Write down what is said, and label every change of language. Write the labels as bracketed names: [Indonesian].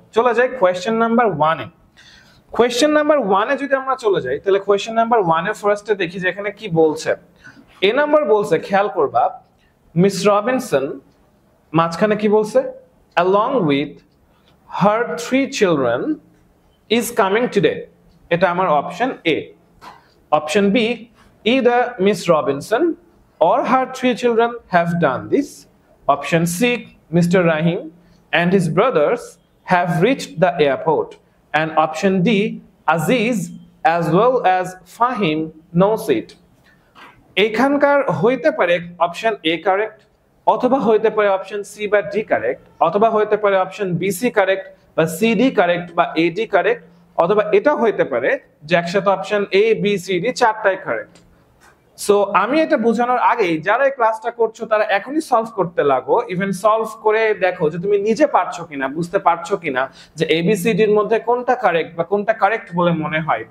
[Bangla] চলে যাই question number 1 এ। Question number 1 এ যদি আমরা চলে যাই, তাহলে কোয়েশ্চেন নাম্বার 1 এ ফার্স্টে দেখি যে এখানে কি বলছে। এ নাম্বার বলছে, খেয়াল করবা, মিস রবিনসন, মাঝখানে কি বলছে, [English] along with her 3 children is coming today, [Bangla] এটা আমার option A. Option B, [English] either Miss Robinson or her 3 children have done this. Option C, Mr. Rahim and his brothers have reached the airport. And option D, Aziz as well as Fahim knows it. [Bangla] এখানকার হইতে পারে option A correct, অথবা হইতে পারে option C বা D correct, অথবা হইতে পারে অপশন বি সি কারেক্ট বা সি ডি কারেক্ট বা এ ডি কারেক্ট, অথবা এটা হইতে পারে যে একসাথে option A B C D চারটাই correct. So আমি এটা বোঝানোর আগেই যারা এই ক্লাসটা করছো তারা এখনই সলভ করতে লাগো, ইভেন সলভ করে দেখো যে তুমি নিজে পারছো কিনা, বুঝতে পারছো কিনা যে এবিসিডি এর মধ্যে কোনটা কারেক্ট বা কোনটা কারেক্ট বলে মনে হয়।